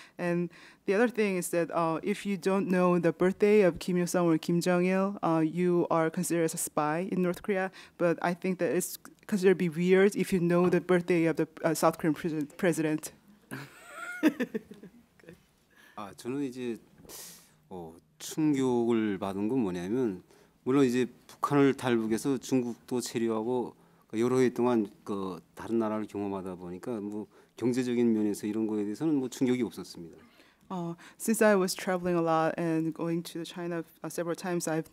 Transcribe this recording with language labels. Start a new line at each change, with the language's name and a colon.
English: And the other thing is that if you don't know the birthday of Kim Il-sung or Kim Jong-il, you are considered as a spy in North Korea. But I think that it's considered to be weird if you know the birthday of the South Korean president.
Korean: 저는 이제 충격을 받은 건 뭐냐면 물론 이제 북한을 탈북해서 중국도 체류하고 여러 해 동안 그 다른 나라를 경험하다 보니까 뭐 경제적인 면에서 이런 거에 대해서는 뭐 충격이 없었습니다.
English: Since I was traveling a lot and going to China several times,